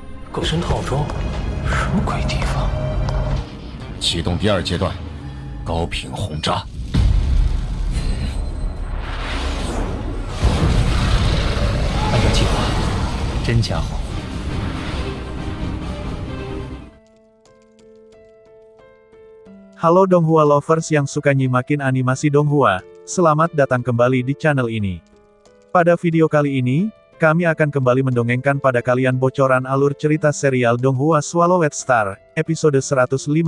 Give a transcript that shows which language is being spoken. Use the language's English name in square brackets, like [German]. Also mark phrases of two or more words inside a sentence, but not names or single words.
[Chinese] 狗身套装，什么鬼地方？启动第二阶段，高频轰炸。按照计划，真家伙。 [Indonesian] Halo Donghua lovers yang suka nyimakin animasi Donghua, selamat datang kembali di channel ini. Pada video kali ini, kami akan kembali mendongengkan pada kalian bocoran alur cerita serial Donghua Swallowed Star, episode 156.